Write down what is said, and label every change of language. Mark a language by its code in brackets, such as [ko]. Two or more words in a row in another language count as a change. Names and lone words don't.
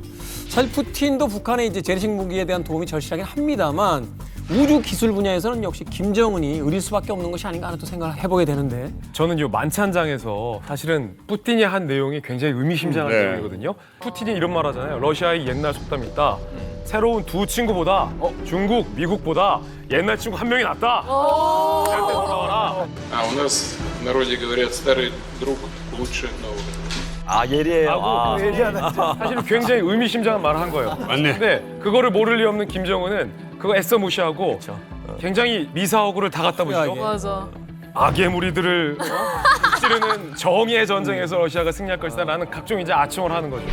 [ko] 사실 푸틴도 북한의 이제 재래식 무기에 대한 도움이 절실하긴 합니다만 우주 기술 분야에서는 역시 김정은이 의릴 수밖에 없는 것이 아닌가 하는 또 생각을 해보게 되는데 저는 이 만찬장에서 사실은 푸틴이 한 내용이 굉장히 의미심장한 내용이거든요. 푸틴이 이런 말 하잖아요. 러시아의 옛날 속담이 있다. 새로운 두 친구보다 중국, 미국보다 옛날 친구 한 명이 낫다. 그때 돌아와라. [ru] А у нас в народе говорят: старый друг лучше нового. [ko] 예리해요. 사실은 굉장히 의미심장한 말을 한 거예요. 맞네. 근데 그거를 모를 리 없는 김정은은 그거 애써 무시하고 굉장히 미사오구를 다 갖다 붙이죠. 맞아. 악의 무리들을 찌르는 정의의 전쟁에서 러시아가 승리할 것이다라는 각종 이제 아첨을 하는 거죠.